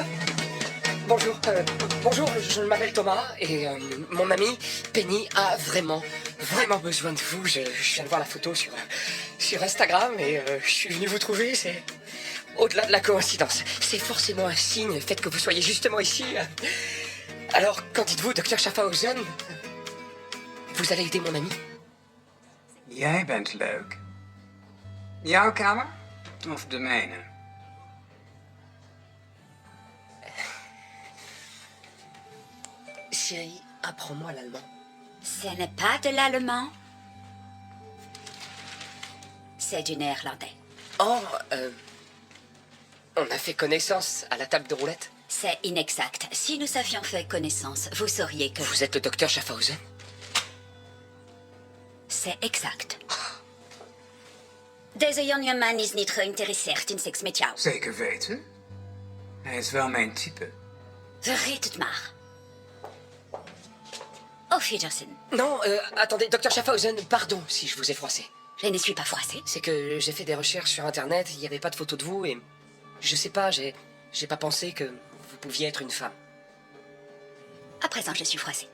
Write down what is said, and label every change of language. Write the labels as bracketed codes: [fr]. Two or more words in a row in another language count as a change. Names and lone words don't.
[fr] Bonjour, je m'appelle Thomas et mon amie Penny a vraiment besoin de vous. Je viens de voir la photo sur Instagram et je suis venu vous trouver. C'est au-delà de la coïncidence. C'est forcément un signe, le fait que vous soyez justement ici. Alors, qu'en dites-vous, Dr. Schaffhausen? Vous allez aider mon ami? [nl] Jij bent leuk. Jouw kamer of de mijne? [fr] Chérie, apprends-moi l'allemand. Ce n'est pas de l'allemand. C'est du néerlandais. Oh, on a fait connaissance à la table de roulette. C'est inexact. Si nous avions fait connaissance, vous sauriez que... Vous êtes le docteur Schaffhausen? C'est exact. [nl] Deze jongeman is niet geïnteresseerd in seks met jou. Zeker weten. Hij is wel mijn type. Vergeet het maar. [de] Auf Wiedersehen. [fr] Non, attendez, docteur Schaffhausen, pardon si je vous ai froissé. Je ne suis pas froissée. C'est que j'ai fait des recherches sur Internet, il n'y avait pas de photo de vous et... Je sais pas, j'ai pas pensé que vous pouviez être une femme. À présent, je suis froissée.